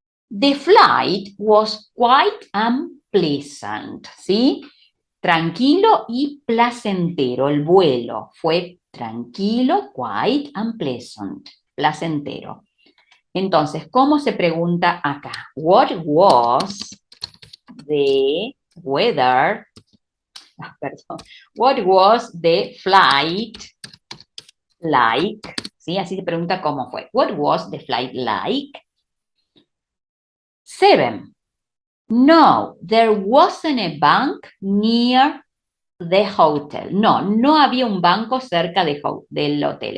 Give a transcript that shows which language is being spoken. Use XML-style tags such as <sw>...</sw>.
<en>The flight was quite unpleasant, ¿sí?</en> <es>Tranquilo y placentero. El vuelo fue tranquilo,</es> <en>quite unpleasant,</en> <es>placentero. Entonces, ¿cómo se pregunta acá?</es> <en>What was the weather?</en> <es>Perdón.</es> <en>What was the flight like?</en> <es>¿Sí? Así se pregunta cómo fue.</es> <en>What was the flight like? 7. No, there wasn't a bank near the hotel.</en> <es>No, no había un banco cerca del hotel.</es>